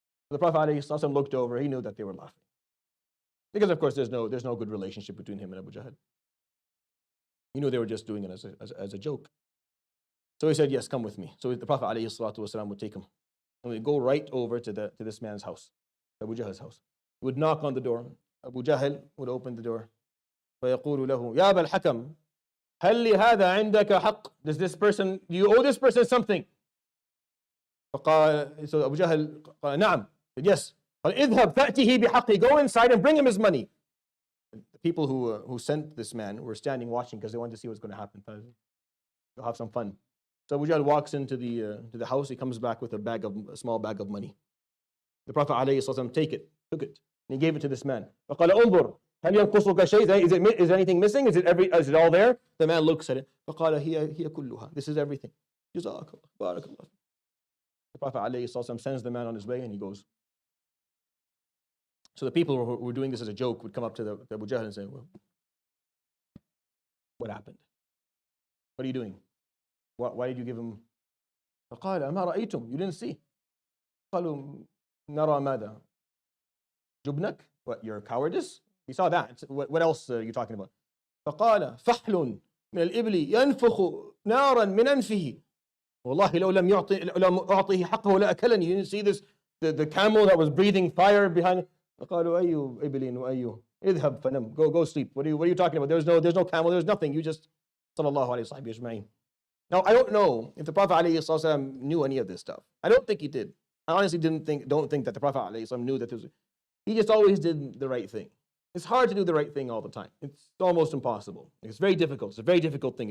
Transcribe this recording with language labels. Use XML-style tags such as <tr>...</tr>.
<en>The Prophet ﷺ looked over. He knew that they were laughing. Because of course there's no good relationship between him and Abu Jahl. He knew they were just doing it as a joke. So he said, yes, come with me. So the Prophet ﷺ would take him. And we'd go right over to this man's house, Abu Jahl's house. He would knock on the door. Abu Jahl would open the door.</en> <ar>فَيَقُولُ لَهُ يَا أَبَا الْحَكَمْ هَلْ لِهَذَا عِنْدَكَ حَقٍّ</ar> <en>Do you owe this person something? So Abu Jahl</en> <ar>قال نعم.</ar> <en>He said, yes.</en> <ar>اذهب فأته بحقه.</ar> <en>Go inside and bring him his money. The people who sent this man were standing watching because they wanted to see what's going to happen. They'll have some fun. So Abu Jahl walks into the house. He comes back with a small bag of money. The Prophet ﷺ took it, and he gave it to this man.</en> <ar>فقال انظر هل ينقصك شيء?</ar> <en>Is anything missing? Is it all there? The man looks at it.</en> <ar>فقال هي كلها.</ar> <en>This is everything.</en> <ar>جزاك الله بارك الله.</ar> <en>The Prophet ﷺ sends the man on his way, and he goes. So the people who were doing this as a joke would come up to the Abu Jahl and say, well, what happened? What are you doing? Why did you give him?</en> <ar>فقال ما رأيتم?</ar> <en>You didn't see.</en> <ar>قالوا نرى ماذا? جبنك?</ar> <en>What, your cowardice? He saw that. What else are you talking about?</en> <ar>فقال فحل من الإبل ينفخ نارا من أنفه والله لو لم أعطيه حقه لأكلني.</ar> <en>You didn't see this? The camel that was breathing fire behind.</en> <ar>فقالوا أي إبل وأي اذهب فنم.</ar> <en>Go sleep. What are you talking about? There's no camel. There's nothing. You just sallallahu alayhi wa sallam ajma'in. Now I don't know if the Prophet ﷺ knew any of this stuff. I don't think he did. I honestly don't think that the Prophet ﷺ knew that there was. He just always did the right thing. It's hard to do the right thing all the time. It's almost impossible. It's very difficult. It's a very difficult thing.</en>